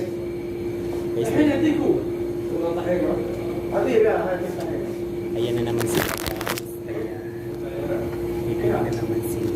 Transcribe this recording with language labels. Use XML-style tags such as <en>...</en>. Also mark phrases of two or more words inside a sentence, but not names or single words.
<id>Guys, Hatiku. Kurang tarik bro. Hati ya, hati tarik.</id> <tl>ayan na naman sila, guys. Ayan. Bibili na naman sila.</tl>